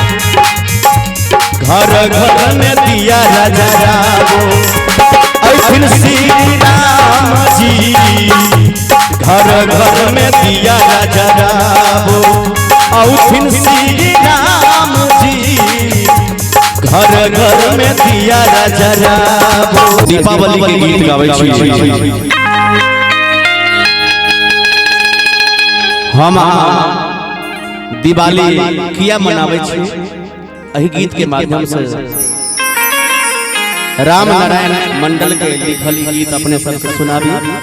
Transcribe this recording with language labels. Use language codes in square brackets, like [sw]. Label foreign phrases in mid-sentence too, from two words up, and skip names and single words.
[mai] घर घर में दिया जराबो ऐथिन श्री राम जी घर घर में दिया जराबो ऐथिन श्री राम जी घर घर में दिया जराबो। दीपावली के गीत गाबै छी हम दिवाली किया मनाबै छी एहि गीत के माध्यम से राम नारायण मंडल के लिखल गीत अपने सबके सुनाबी।